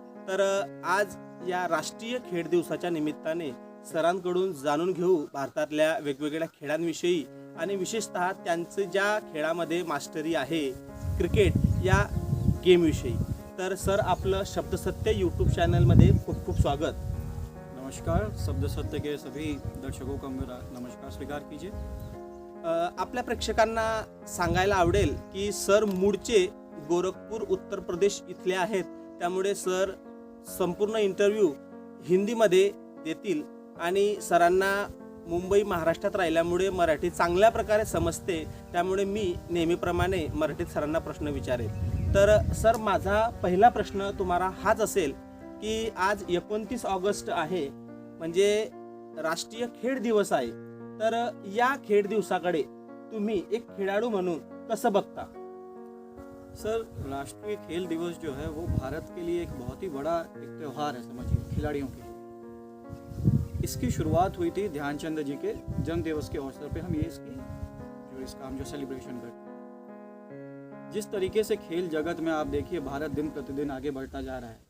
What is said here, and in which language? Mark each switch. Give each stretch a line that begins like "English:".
Marathi: तर आज या राष्ट्रीय खेळ दिवसाच्या निमित्ताने सरांकडून जाणून घेऊ भारतातल्या वेगवेगळ्या खेळांविषयी आणि विशेषतः त्यांचं ज्या खेळामध्ये मास्टरी आहे क्रिकेट या गेमविषयी. तर सर आपलं शब्द सत्य यूट्यूब चैनल खूप खूप स्वागत.
Hindi: नमस्कार, शब्द सत्य के सभी दर्शकों का मेरा नमस्कार स्वीकार कीजिए.
Marathi: आपल्या प्रेक्षकांना सांगायला आवडेल की सर मूळचे गोरखपूर उत्तर प्रदेश इथले आहेत, त्यामुळे सर संपूर्ण इंटरव्ह्यू हिंदीमध्ये देतील आणि सरांना मुंबई महाराष्ट्रात राहिल्यामुळे मराठी चांगल्या प्रकारे समजते, त्यामुळे मी नेहमीप्रमाणे मराठीत सरांना प्रश्न विचारेल. तर सर माझा पहिला प्रश्न तुम्हाला हाच असेल की आज 29 ऑगस्ट आहे म्हणजे राष्ट्रीय खेळ दिवस आहे, तर या खेळ दिवसाकडे तुम्ही एक खेळाडू म्हणून कसं बघता?
Hindi: सर, राष्ट्रीय खेल दिवस जो है वो भारत के लिए एक बहुत ही बड़ा एक त्यौहार है, समझिए, खिलाड़ियों के लिए. इसकी शुरुआत हुई थी ध्यानचंद जी के जन्म दिवस के अवसर पे हम ये इसका हम जो सेलिब्रेशन करते हैं. जिस तरीके से खेल जगत में आप देखिए भारत दिन प्रतिदिन आगे बढ़ता जा रहा है.